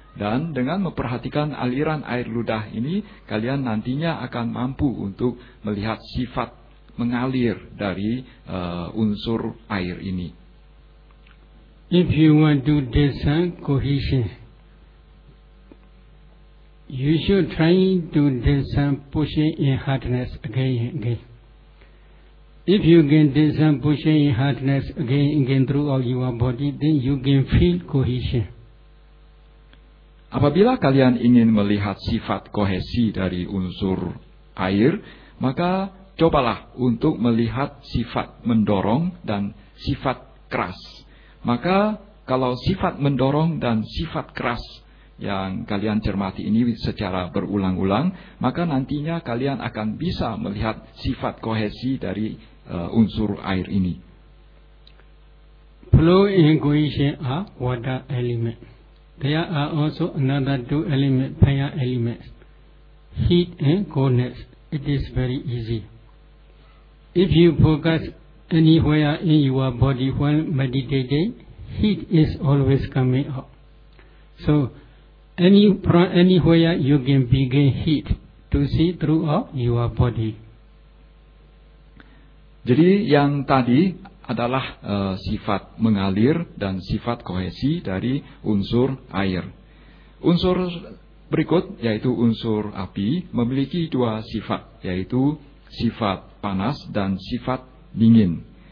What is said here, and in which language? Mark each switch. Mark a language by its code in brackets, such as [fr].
[id] Dan dengan memperhatikan aliran air ludah ini, kalian nantinya akan mampu untuk melihat sifat mengalir dari unsur air ini. [en] If you want to discern cohesion, you should try to discern pushing in hardness again and again. If you can discern pushing in hardness again and again throughout your body, then you can feel cohesion. [id] Apabila kalian ingin melihat sifat kohesi dari unsur air, maka cobalah untuk melihat sifat mendorong dan sifat keras. Maka kalau sifat mendorong dan sifat keras yang kalian cermati ini secara berulang-ulang, maka nantinya kalian akan bisa melihat sifat kohesi dari unsur air ini. [en] Flow and cohesion are water element. There are also another two elements, fire elements. Heat and coldness. It is very easy. If you focus anywhere in your body while meditating, heat is always coming up. So, anywhere you can begin heat to see throughout your body. [id] Jadi yang tadi adalah sifat mengalir dan sifat kohesi dari unsur air. Unsur berikut, yaitu unsur api, memiliki dua sifat, yaitu sifat panas dan sifat dingin.